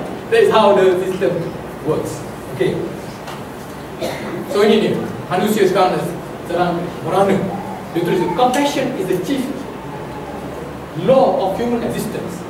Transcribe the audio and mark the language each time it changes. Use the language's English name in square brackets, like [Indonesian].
[English] That is how the system works. Okay. [Malay] So ini dia, manusia sekarang sedang merana. Dia tulis, [English] compassion is the chief law of human existence.